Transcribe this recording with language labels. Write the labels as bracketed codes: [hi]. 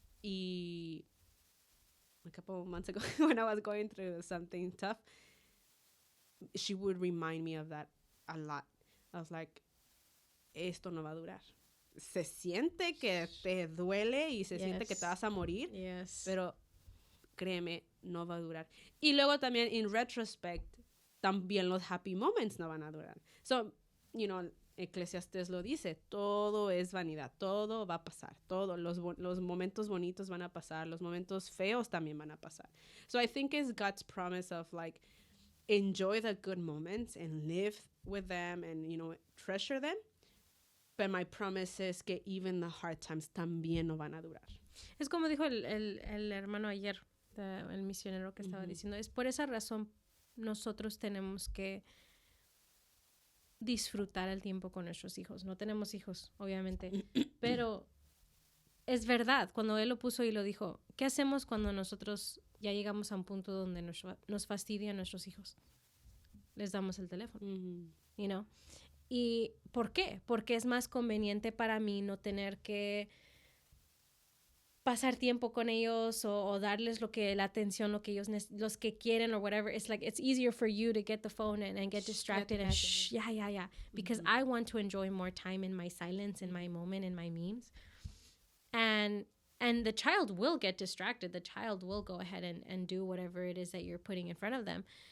[en] Y a couple of months ago, when I was going through something tough, she would remind me of that a lot. I was like, [es] esto no va a durar. Se siente que te duele y se siente que te vas a morir, [en] Yes. [es] pero créeme, no va a durar. Y luego también, [en] in retrospect, [es] también los [en] happy moments [es] no van a durar. So, Eclesiastes lo dice, todo es vanidad, todo va a pasar, todo, los momentos bonitos van a pasar, los momentos feos también van a pasar. [en] So I think it's God's promise of like, enjoy the good moments and live with them and, treasure them. But my promise is [es] que [en] even the hard times [es] también no van a durar. Es como dijo el hermano ayer, el misionero que estaba diciendo, es por esa razón nosotros tenemos que disfrutar el tiempo con nuestros hijos. No tenemos hijos, obviamente, pero es verdad, cuando él lo puso y lo dijo, ¿qué hacemos cuando nosotros ya llegamos a un punto donde nos fastidian nuestros hijos? Les damos el teléfono, [en] you know? [es] ¿Y por qué? Porque es más conveniente para mí no tener que pasar tiempo con ellos o darles la atención, lo que ellos los que quieren [en] or whatever. It's like it's easier for you to get the phone and get distracted and yeah. Because I want to enjoy more time in my silence, in my moment, in my memes. And the child will get distracted. The child will go ahead and do whatever it is that you're putting in front of them.